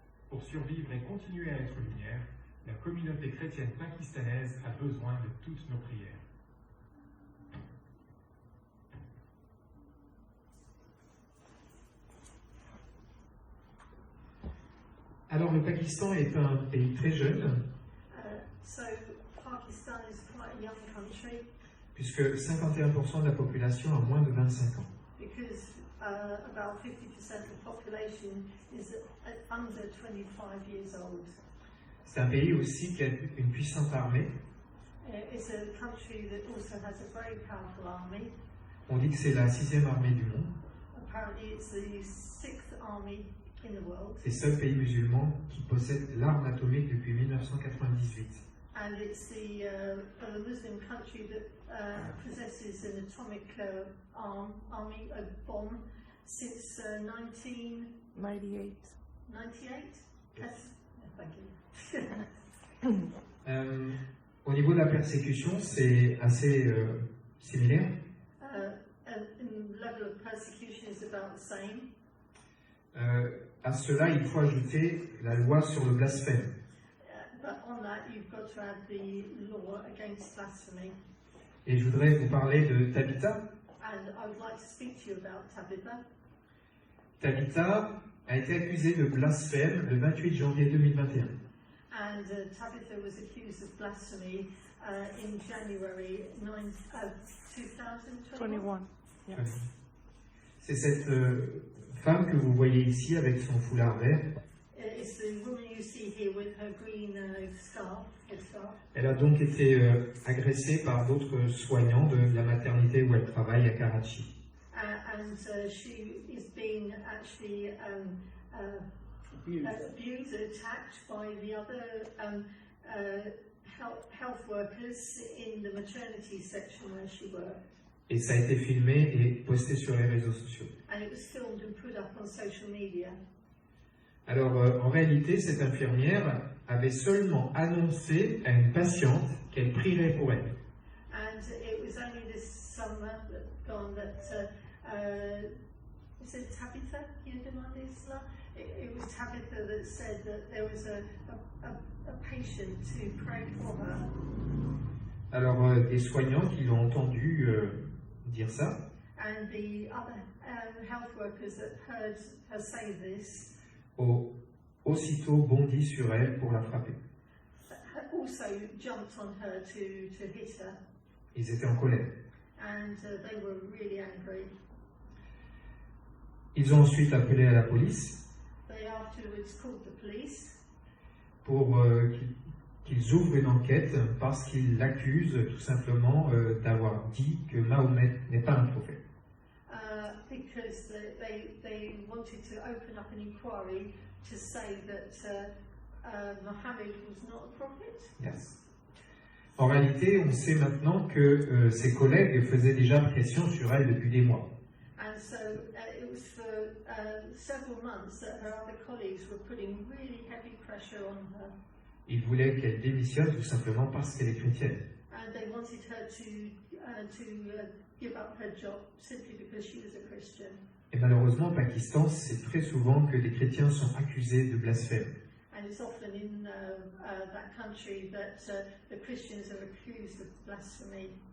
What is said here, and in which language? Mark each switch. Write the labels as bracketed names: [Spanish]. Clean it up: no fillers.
[French] Pour survivre et continuer à être lumière, la communauté chrétienne pakistanaise a besoin de toutes nos prières. Alors le Pakistan est un pays très jeune, [English] So Pakistan is quite a young country [French] puisque 51% de la population a moins de 25 ans. [English] because about 50% of the population is under 25 years old. [French] C'est un pays aussi qui a une puissante armée. [English] It's a country that also has a very powerful army. [French] On dit que c'est la 6e armée du monde, [English] Apparently it's the 6th army in the world. [French] c'est le seul pays musulman qui possède l'arme atomique depuis 1998. [English] And it's the Muslim country that possesses an atomic army, a bomb, since 1998. 98. Yes. Thank you. [French] Au niveau de la persécution, c'est assez similaire. [English] The level of persecution is about the same. [French] À cela, il faut ajouter la loi sur le blasphème. [English] But on that, you've got to add the law against blasphemy. [French] Et je voudrais vous parler de Tabitha. [English] And I would like to speak to you about Tabitha. [French] Tabitha a été accusée de blasphème le 28 janvier 2021. [English] And Tabitha was accused of blasphemy in January 2021. 21. Yeah. [French] C'est cette femme que vous voyez ici avec son foulard vert. [English] It's the woman you see here with her green scarf, headscarf. [French] Elle a donc été agressée par d'autres soignants de la maternité où elle travaille à Karachi. [English] And she is being actually abused, attacked by the other health workers in the maternity section where she worked. [French] Et ça a été filmé et posté sur les réseaux sociaux. [English] And it was filmed and put up on social media. [French] Alors, en réalité, cette infirmière avait seulement annoncé à une patiente qu'elle prierait pour elle. [English] And it was only this summer that gone that is it Tabitha Yudhimanisla? It was Tabitha that said that there was a patient to pray for her. [French] Alors, des soignants qui l'ont entendu dire ça, [English] And the other health workers that heard her say this [French] aussitôt bondi sur elle pour la frapper. [English] also jumped on her to hit her. [French] Ils étaient en colère. [English] And they were really angry. [French] Ils ont ensuite appelé à la police [English] They afterwards called the police [French] pour qu'ils ouvrent une enquête parce qu'ils l'accusent tout simplement d'avoir dit que Mahomet n'est pas un prophète. [English] because they wanted to open up an inquiry to say that Muhammad was not a prophet. Yes. [French] En réalité, on sait maintenant que ses collègues faisaient déjà pression sur elle depuis des mois. [English] And so it was for several months that her other colleagues were putting really heavy pressure on her. [French] Ils voulaient qu'elle démissionne tout simplement parce qu'elle est chrétienne. [English] And they wanted her to give up her job simply because she was a Christian. [French] Et malheureusement, au Pakistan, c'est très souvent que les chrétiens sont accusés de blasphème. [English] And it's often in that country that the Christians are accused of blasphemy.